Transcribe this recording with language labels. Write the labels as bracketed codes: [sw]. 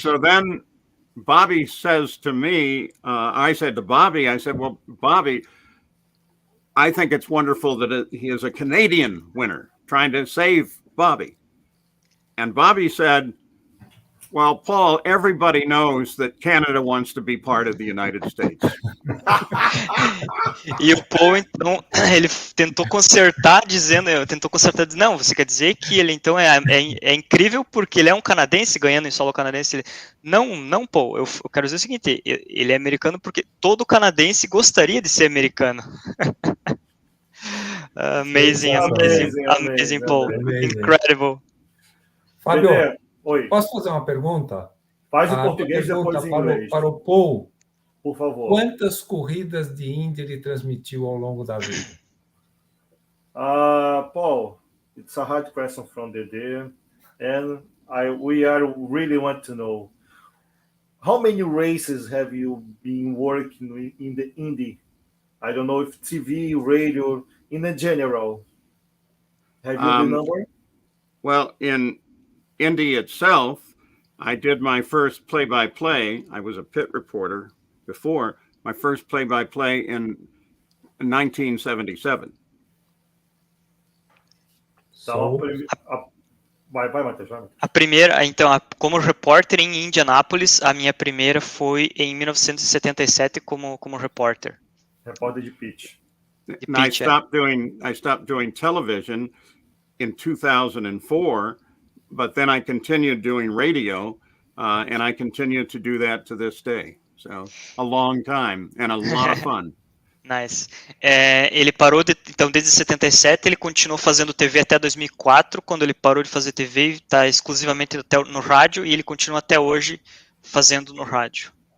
[en] So then Bobby says to me, I said to Bobby, I said, well, Bobby, I think it's wonderful that he is a Canadian winner, trying to save Bobby. And Bobby said, well, Paul, everybody knows that Canada wants to be part of the United States. [pt] E o Paul, então, ele tentou consertar, dizendo, não, você quer dizer que ele, então, é incrível porque ele é um canadense ganhando em solo canadense? Não, Paul, eu quero dizer o seguinte, ele é americano porque todo canadense gostaria de ser americano. [en] Amazing, Paul. Amazing. Incredible. [pt] Fábio, oi. Posso fazer uma pergunta? Faz em português e depois em inglês. Para o Paul. Por favor. Quantas corridas de Indy ele transmitiu ao longo da vida? [en] Paul, it's a hard question from Dedê, and we are really want to know how many races have you been working in the Indy? I don't know if TV, radio, in the general. Have you the number? Well, in Indy itself, I did my first play-by-play. I was a pit reporter before. My first play-by-play in 1977. [pt] Então, vai, Matheus, vai. A primeira, então, como repórter em Indianápolis, a minha primeira foi em 1977 como repórter. Repórter de pitch. [en] I stopped doing television in 2004, but then I continued doing radio, and I continue to do that to this day. So a long time and a lot of fun. Nice. [pt] Ele parou, então desde 77, ele continuou fazendo TV até 2004, quando ele parou de fazer TV, está exclusivamente no rádio, e ele continua até hoje fazendo no rádio.